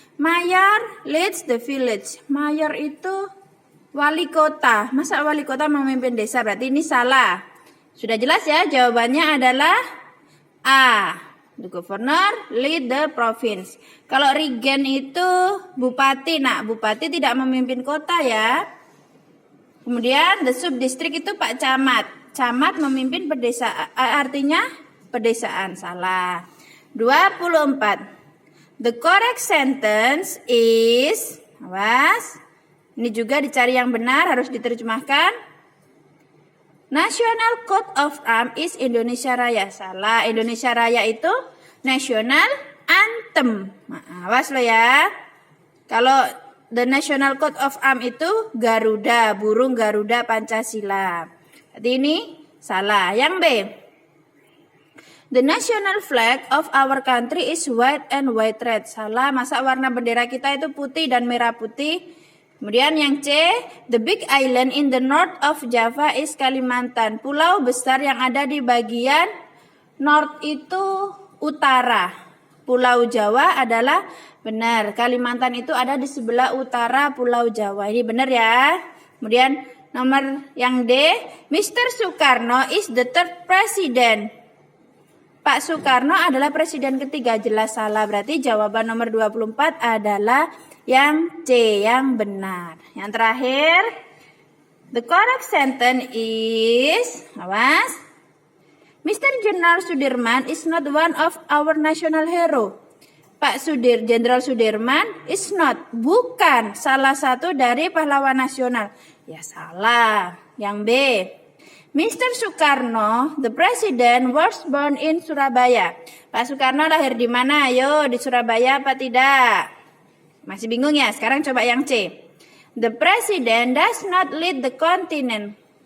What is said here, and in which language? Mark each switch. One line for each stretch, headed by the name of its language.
English: Mayor leads the village.
Indonesian: Mayor itu wali kota. Masa wali kota memimpin desa? Berarti ini salah. Sudah jelas ya, jawabannya adalah A.
English: The governor lead the province.
Indonesian: Kalau regen itu bupati. Nah, bupati tidak memimpin kota ya. Kemudian the subdistrict itu Pak Camat. Camat memimpin pedesaan, artinya pedesaan. Salah. 24.
English: The correct sentence is,
Indonesian: awas. Ini juga dicari yang benar, harus diterjemahkan.
English: National Coat of Arms is Indonesia Raya. Salah, Indonesia Raya itu National Anthem.
Indonesian: Nah, awas lo ya. Kalau the National Coat of Arms itu Garuda, burung Garuda Pancasila. Jadi ini salah. Yang B.
English: The national flag of our country is white and white red.
Indonesian: Salah, masa warna bendera kita itu putih dan merah putih. Kemudian yang C,
English: the big island in the north of Java is Kalimantan.
Indonesian: Pulau besar yang ada di bagian north itu utara. Pulau Jawa adalah benar. Kalimantan itu ada di sebelah utara Pulau Jawa. Ini benar ya. Kemudian nomor yang D, Mr.
English: Soekarno is the third president.
Indonesian: Pak Soekarno adalah presiden ketiga. Jelas salah. Berarti jawaban nomor 24 adalah yang C, yang benar. Yang terakhir,
English: the correct sentence is, awas, Mr. General Sudirman is not one of our national hero.
Indonesian: Pak Jenderal Sudirman
English: is not,
Indonesian: bukan salah satu dari pahlawan nasional. Ya salah. Yang B, Mr.
English: Soekarno, the president, was born in Surabaya.
Indonesian: Pak Soekarno lahir di mana? Ayo, di Surabaya apa tidak? Masih bingung ya? Sekarang coba yang C.
English: The president does not lead the continent.